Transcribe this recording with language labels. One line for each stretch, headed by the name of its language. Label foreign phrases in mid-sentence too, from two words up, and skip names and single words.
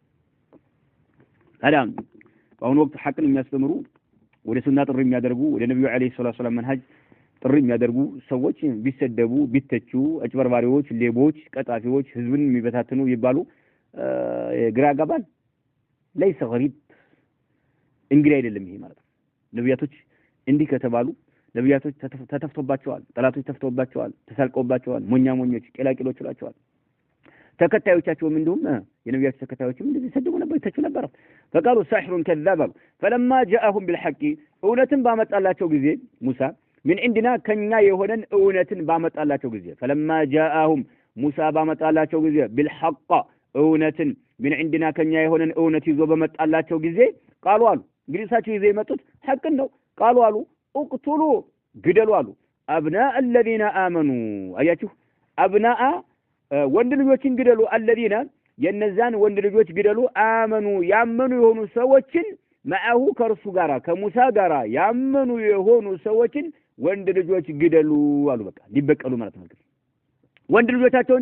Amharic: ታዲያ በአሁኑ ወቅት ሐቅን የሚያስተምሩ ወደ ሱና ጥሪ የሚያደርጉ ወደ ነብዩ አለይሂ ሰላቱ ሰላም መንሃጅ ጥሪ የሚያደርጉ ሰዎች ቢሰደቡ ቢተቹ አጭበርባሪዎች ሌቦች ቀጣፊዎች ህዝብን የሚበታተኑ ይባሉ ግራ ያጋባል
Arabic: ليس غريب
Amharic: እንግዲህ አይደለም ይሄ ማለት ነው ነብያቶች እንዲህ ከተባሉ ነብያቶች ተተፍቶባቸዋል ጠላቶች ተተፍቶባቸዋል ተሳልቆባቸዋል ሞኞች ቄላቂሎች ይላቸዋል ተከታዮቻቸውም እንደውም የነብያት ተከታዮችም እንደዚህ ሰደቡ ነበር ተቹ ነበር
Arabic: فقالوا ساحر كذاب فلما جاءهم بالحق
Amharic: እውነትን ባመጣላቸው ጊዜ ሙሳ
Arabic: من عندنا
Amharic: ከኛ የሆነን እውነትን ባመጣላቸው ጊዜ
Arabic: فلما جاءهم
Amharic: ሙሳ ባመጣላቸው ጊዜ بالحق እውነትን
Arabic: من عندنا
Amharic: ከኛ የሆነን እውነት ይዞ በመጣላቸው ጊዜ ቃሉ አሉ እንግዲህ እሳቸው ይዘው የመጡት ሐቅን ነው ቃሉ አሉ اقتلوا ግደሉ አሉ
Arabic: أبناء الذين آمنوا
Amharic: አያችሁ أبناء ወንድ ልጆችን ግደሉ الذين የነዛን ወንድ ልጆች ግደሉ አመኑ ያመኑ የሆኑ ሰዎችን ማአሁ ከርሱ ጋራ ከሙሳ ጋራ ያመኑ የሆኑ ሰዎችን ወንድ ልጆች ግደሉ አሉ በቃ ሊበቀሉ ማለት ነው ወንድ ልጆቻቸውን